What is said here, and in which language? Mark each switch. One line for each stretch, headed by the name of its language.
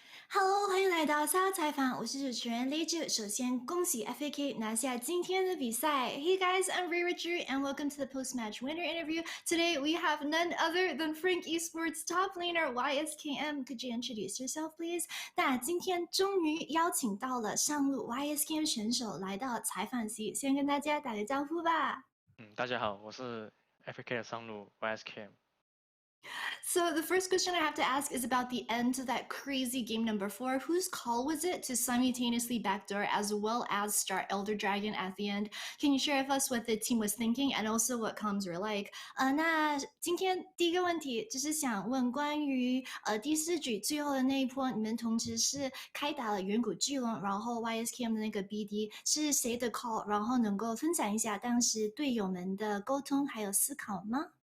Chinese: Hello，欢迎来到三号采访，我是主持人 Leju。首先恭喜 FAK 拿下今天的比赛。
English: Hey guys, I'm Ray Richard and welcome to the post-match winner interview. Today we have none other than Frank Esports top laner YSKM. Could you introduce yourself, please?
Chinese: 那今天终于邀请到了上路 YSKM 选手来到采访席，先跟大家打个招呼吧。大家好，我是 FAK 的上路 YSKM。
English: So the first question I have to ask is about the end to that crazy game number 4. Whose call was it to simultaneously backdoor as well as start Elder Dragon at the end? Can you share with us what the team was thinking and also what comms were like?
Chinese: 那今天第一个问题就是想问关于第4局最后的那一波，你们同时是开打了远古巨龙，然后 YSKM 的那个 BD 是谁的 call？然后能够分享一下当时队友们的沟通还有思考吗？